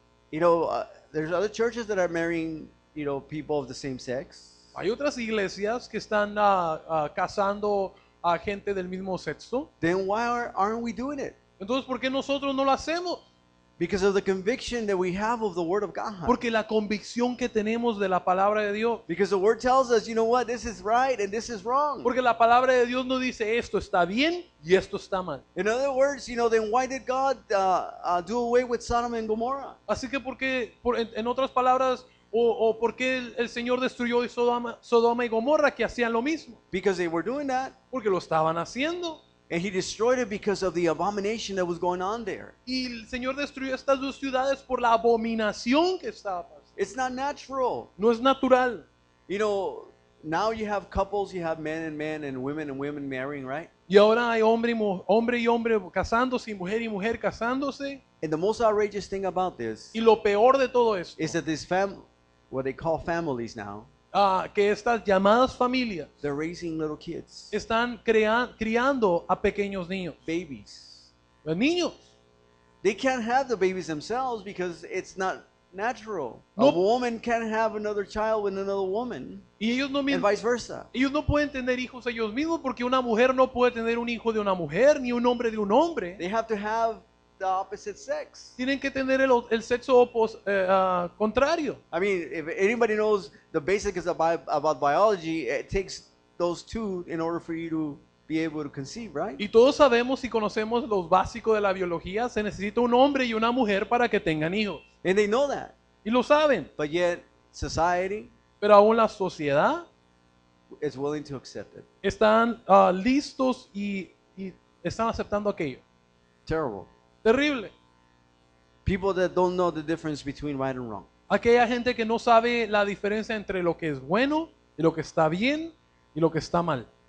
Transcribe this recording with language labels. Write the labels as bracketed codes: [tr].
[en] There's other churches that are marrying, people of the same sex. [es] Hay otras iglesias que están casando a gente del mismo sexo. [en] Then why aren't we doing it? [es] Entonces, ¿por qué nosotros no lo hacemos? [en] Because of the conviction that we have of the Word of God. [es] Porque la convicción que tenemos de la palabra de Dios. [en] Because the Word tells us, you know what, this is right and this is wrong. [es] Porque la palabra de Dios no dice esto está bien y esto está mal. [en] In other words, you know, then why did God do away with Sodom and Gomorrah? [es] Así que en otras palabras, o por qué el Señor destruyó Sodoma y Gomorra, que hacían lo mismo. [en] Because they were doing that. [es] Porque lo estaban haciendo. [en] And he destroyed it because of the abomination that was going on there. [es] Y el Señor destruyó estas dos ciudades por la abominación que estaba pasando. [en] It's not natural. [es] No es natural. [en] You know, now you have couples, you have men and women marrying, right? [es] Y ahora hay hombre y hombre casándose y mujer casándose. [en] And the most outrageous thing about this [es] Y lo peor de todo esto, [en] is that this what they call families now, [es] que estas llamadas familias [en] they're raising little kids, [es] están criando a pequeños niños. [en] babies. [es] Niños. [en] They can't have the babies themselves because it's not natural. A Nope. woman can't have another child with another woman, [es] Y ellos no [en] and [es] mismos. [en] vice versa. [es] Ellos no pueden tener hijos ellos mismos porque una mujer no puede tener un hijo de una mujer ni un hombre de un hombre. [en] They have to have the opposite sex. [es] Tienen que tener el sexo contrario. [en] I mean, if anybody knows the basics about biology, it takes those two in order for you to be able to conceive, right? [es] Y todos sabemos y conocemos los básicos de la biología. Se necesita un hombre y una mujer para que tengan hijos. [en] And they know that. [es] Y lo saben. [en] But yet, society [es] Pero aún la sociedad [en] is willing to accept it. [es] están listos y están aceptando aquello. [en] Terrible. [es] Terrible. [en] People that don't know the difference between right and wrong. [es] Aquella gente que no sabe la diferencia entre lo que es bueno y lo que está bien y lo que está mal.